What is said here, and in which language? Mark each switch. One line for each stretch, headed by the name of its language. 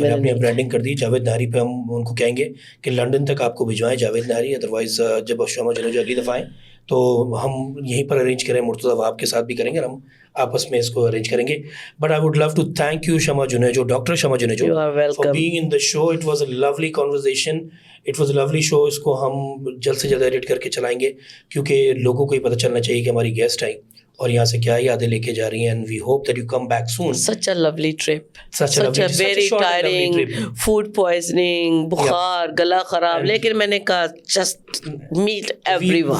Urdu: میں نے برانڈنگ کر دی جاوید نہاری پہ. ہم ان کو کہیں گے کہ لنڈن تک آپ کو بھجوائیں جاوید نہاری, ادروائز جب شمع جنیجو اگلی دفعہ آئیں تو ہم یہیں پر ارینج کریں. مرتضیٰ وہاب کے ساتھ بھی کریں گے, ہم آپس میں اس کو ارینج کریں گے.
English: But I would love to thank you Shama Junejo, doctor Shama Junejo, for being in the show. It was a lovely conversation, it was a lovely show.
Urdu: اس کو ہم جلد سے جلد ایڈٹ کر کے چلائیں گے کیونکہ لوگوں کو یہ پتہ چلنا چاہیے کہ ہماری گیسٹ آئی اور یہاں سے کیا یادیں لے کے جا رہی ہیں.
English: And we hope that you come back soon. Such a lovely trip, such a very tiring, food poisoning,
Urdu: بخار, گلا خراب. لیکن میں نے کہا
English: just meet everyone,